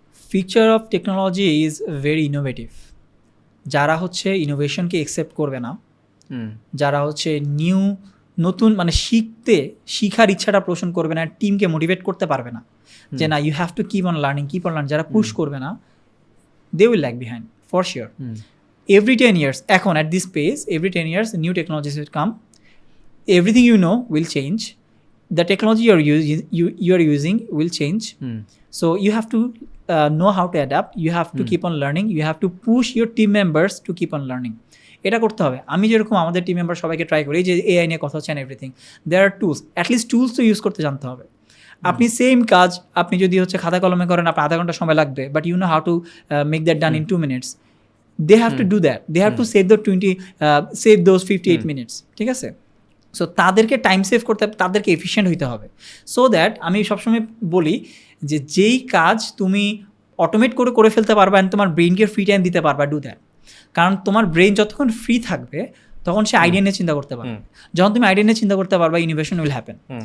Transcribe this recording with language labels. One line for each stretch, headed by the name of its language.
English: Future of technology is very innovative.
Bangla: যারা হচ্ছে ইনোভেশনকে accept করবে না, যারা হচ্ছে নতুন মানে শিখার ইচ্ছাটা পোষণ করবে না, টিমকে মোটিভেট করতে পারবে না যে না
English: you have to keep on learning,
Bangla: যারা পুশ করবে না,
English: They will lag behind for sure. Every 10 years, এখন at this pace, every 10 years new technologies will come, everything you know will change, the technology you are using will change. So you have to know how to adapt, you have to keep on learning, you have to push your team members to keep on learning.
Bangla: এটা করতে হবে। আমি যেরকম আমাদের team member সবাইকে try করি, যে AI নিয়ে কথা হচ্ছে এভরিথিং,
English: there are tools,
Bangla: অ্যাটলিস্ট টুলস তো ইউজ করতে জানতে হবে। আপনি সেম কাজ আপনি যদি হচ্ছে খাতা কলমে করেন, আপনার আধা ঘন্টা সময় লাগবে,
English: But you know how to make that done in 2 minutes. They have to do that, they have to save those 58 minutes,
Bangla: ঠিক আছে? সো তাদেরকে টাইম সেভ করতে হবে, তাদেরকে এফিশিয়েন্ট হইতে হবে। সো দ্যাট আমি সবসময় বলি যে যেই কাজ তুমি অটোমেট করে ফেলতে পারবা, তোমার ব্রেইনকে ফ্রি টাইম দিতে পারবা,
English: Do that.
Bangla: কারণ তোমার ব্রেইন যতক্ষণ ফ্রি থাকবে তখন সে আইডিয়া নিয়ে চিন্তা করতে পারবে। যখন তুমি আইডিয়া নিয়ে চিন্তা করতে পারবা,
English: Innovation will happen.